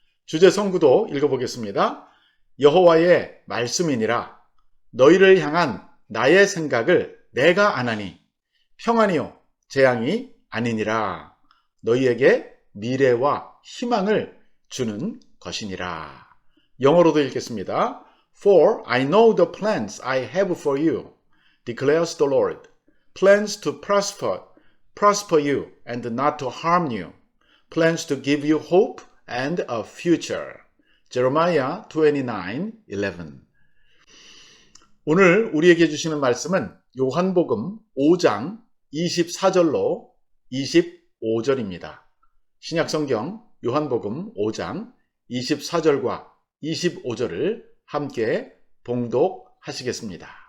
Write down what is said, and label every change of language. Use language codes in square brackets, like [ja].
[ko] 주제 성구도 읽어보겠습니다. 여호와의 말씀이니라. 너희를 향한 나의 생각을 내가 아나니 평안이요 재앙이 아니니라. 너희에게 미래와 희망을 주는 것이니라. 영어로도 읽겠습니다. [en] For I know the plans I have for you, declares the Lord. Plans to prosper you and not to harm you. Plans to give you hope and a future. Jeremiah 29:11. [ko] 오늘 우리에게 주시는 말씀은 요한복음 5장 24절로 25절입니다. 신약성경 요한복음 5장 24절과 25절을 함께 봉독하시겠습니다.